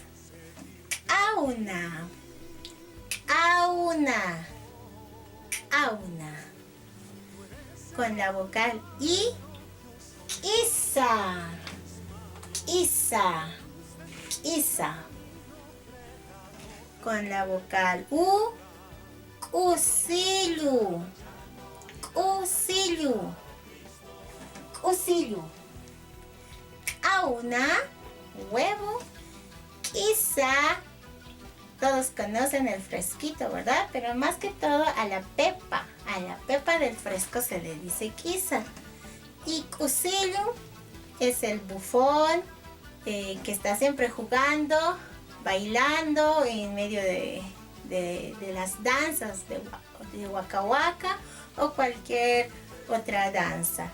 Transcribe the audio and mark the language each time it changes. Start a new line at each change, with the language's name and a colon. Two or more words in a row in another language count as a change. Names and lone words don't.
Aymara: Auna, auna, auna.
Spanish: Con la vocal I, isa.
Aymara: Isa, isa.
Spanish: Con la vocal U,
Aymara: cusillo, cusillo, cusillo.
Spanish: Auna, huevo. Quizá, todos conocen el fresquito, ¿verdad? Pero más que todo a la pepa del fresco se le dice quizá. Y cusillo es el bufón, que está siempre jugando, bailando en medio de las danzas de Waka Waka o cualquier otra danza.